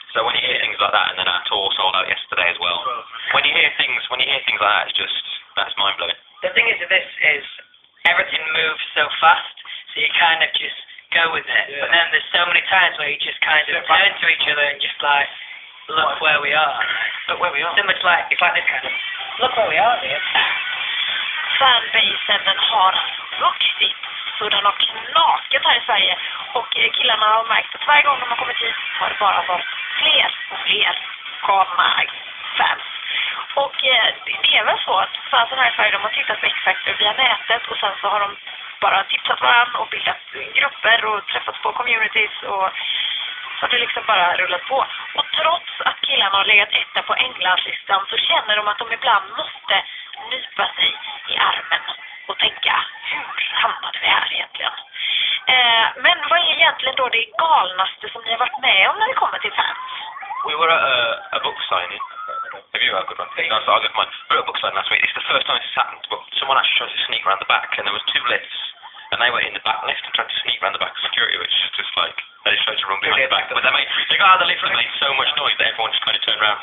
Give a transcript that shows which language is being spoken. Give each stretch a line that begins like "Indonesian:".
English: So when you hear things like that, and then our tour sold out yesterday as well. When you hear things like that, it's just, that's mind blowing. The thing is with this is everything moves so fast, so you kind of just go with it. Yeah. But then there's so many times where you just kind of turn to each other and just like, look where we are. Look where we are. So much like, it's like this kind of, look where we are here.
Swedish: Fanbasen, den har vuxit så den har knakat här i Sverige, och killarna har märkt att varje gång de har kommit hit har det bara varit fler och fler galna fans. Och det är väl så att fansen här i Sverige, de har tittat på X-Factor via nätet, och sen så har de bara tipsat varandra och bildat grupper och träffats på communities, och så har det liksom bara rullat på. Och trots att killarna har legat etta på Englandslistan, så känner de att de ibland måste nypa sig i armen och tänka, hur hamnade vi här egentligen? Men vad är egentligen då det galnaste som ni har varit med om när det kommer till fans?
English: We were at a book signing. Have you had a good one? No, so I'll get mine. We were at a book signing last week. It's the first time this has happened, but someone actually tried to sneak around the back, and there was 2 lifts, and they were in the back lift and tried to sneak around the back of security, which is just like, they just tried to run behind the back. But they got out of the lift and made so much noise that everyone just kind of turned around.